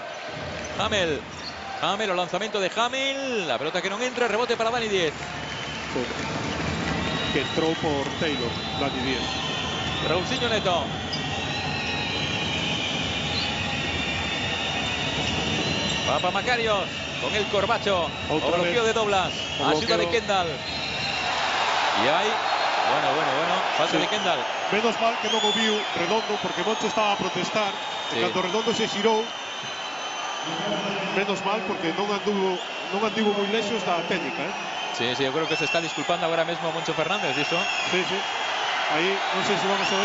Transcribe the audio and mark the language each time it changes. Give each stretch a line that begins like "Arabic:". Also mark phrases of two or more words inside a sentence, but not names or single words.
Galician: Hamel, o lanzamento de Hamel.
Spanish: La pelota
Galician: que non entra, rebote para Dani 10. Que entrou por Taylor, Dani 10.
Spanish: Raulsinho Neto. Papamacarios con el Corbacho.
Galician: O bloqueo
Spanish: de Doblas. Ayuda de Kendall. Y hay, bueno, falta de Kendall.
Galician: Menos mal que non o viu Redondo, porque Moncho estaba a protestar. Sí. Cando Redondo se xirou, menos mal, porque non anduvo moi lexo esta técnica.
Spanish: Sí, yo creo que se está disculpando ahora mismo Moncho Fernández, ¿listo?
Galician: Sí. Aí, non sei se vamos a ver.